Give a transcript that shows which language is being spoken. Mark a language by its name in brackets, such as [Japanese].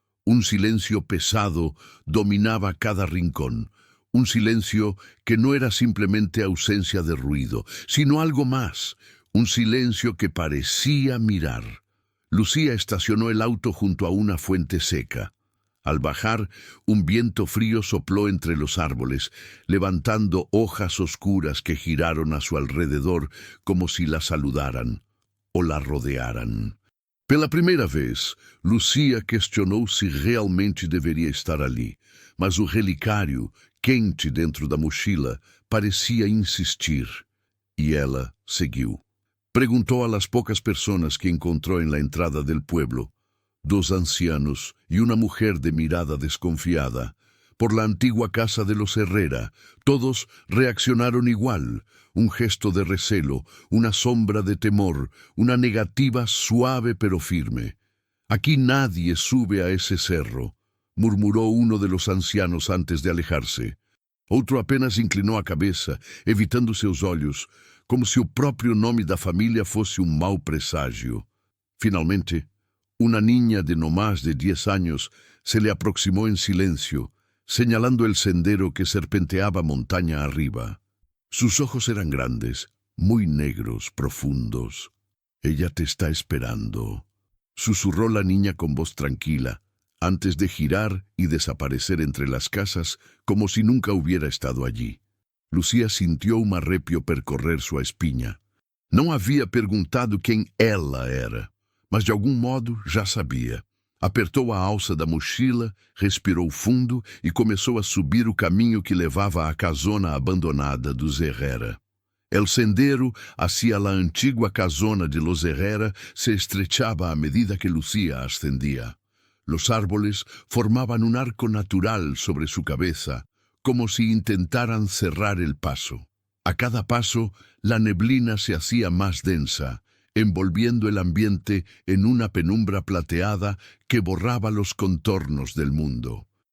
[Spanish] Un silencio pesado dominaba cada rincón, un silencio que no era simplemente ausencia de ruido, sino algo más, un silencio que parecía mirar. Lucía estacionó el auto junto a una fuente seca. Al bajar, un viento frío sopló entre los árboles, levantando hojas oscuras que giraron a su alrededor como si la saludaran o la rodearan. [Portuguese] Pela primeira vez, Lucía questionou se realmente deveria estar ali, mas o relicário, quente dentro da mochila, parecia insistir, e ela seguiu. [Spanish] Preguntou a las pocas personas que encontró en la entrada del pueblo, 2 ancianos y una mujer de mirada desconfiada, por la antigua casa de los Herrera. Todos reaccionaron igual, un gesto de recelo, una sombra de temor, una negativa suave pero firme. «Aquí nadie sube a ese cerro», murmuró uno de los ancianos antes de alejarse. [Portuguese] Outro apenas inclinou a cabeça, evitando seus olhos, como se o próprio nome da família fosse um mau presságio. [Spanish] Finalmente, una niña de no más de 10 años se le aproximó en silencio, señalando el sendero que serpenteaba montaña arriba. Sus ojos eran grandes, muy negros, profundos. «Ella te está esperando», susurró la niña con voz tranquila, antes de girar y desaparecer entre las casas como si nunca hubiera estado allí. [Portuguese] Lucía [Spanish] sintió un [Portuguese] arrepio percorrer sua espinha. Não havia perguntado quem ela era, mas de algum modo já sabia. Apertou a alça da mochila, respirou fundo e começou a subir o caminho que levava à casona abandonada dos Herrera. [Spanish] El sendero hacia la antigua casona de los Herrera se estrechaba a medida que Lucía ascendía. Los árboles formaban un arco natural sobre su cabeza, como si intentaran cerrar el paso. A cada paso, la neblina se hacía más densa, envolviendo el ambiente en una penumbra plateada que borraba los contornos del mundo.